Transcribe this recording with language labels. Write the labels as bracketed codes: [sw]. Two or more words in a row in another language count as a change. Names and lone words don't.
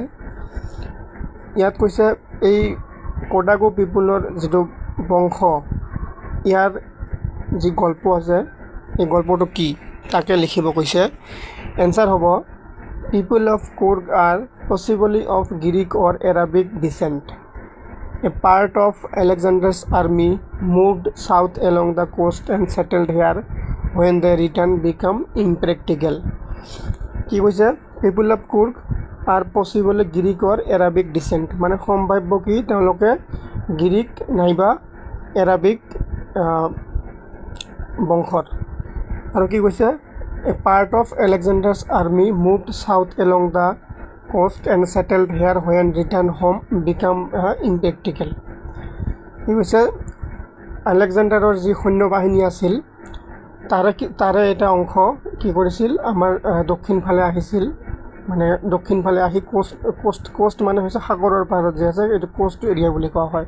[as] ইয়াত কৈছে এই কোডাগু পিপুলৰ যিটো বংশ, ইয়াৰ যি গল্প আছে, এই গল্পটো কি তাকে লিখিব কৈছে। [en] এনচাৰ হ'ব people of Coorg are possibly of Greek or Arabic descent. A part of Alexander's army moved south along the coast and settled here. When they return become impractical. [as] কি কৈছে, [en] people of Kurg are possibly Greek or Arabic descent, [as] মানে সম্ভাৱ্য কি তেওঁলোকে গ্ৰীক নাইবা এৰাবিক বংশৰ। আৰু কি কৈছে, [en] a part of Alexander's army moved south along the coast and settled here. When return home become impractical. [as] কি কৈছে, আলেকজাণ্ডাৰৰ যি সৈন্যবাহিনী আছিল তাৰে এটা অংশ কি কৰিছিল, আমাৰ দক্ষিণ ফালে আহিছিল, মানে দক্ষিণ ফালে আহি কোষ্ট মানে হৈছে সাগৰৰ পাৰত যে আছে, এইটো [en] coast area [as] বুলি কোৱা হয়।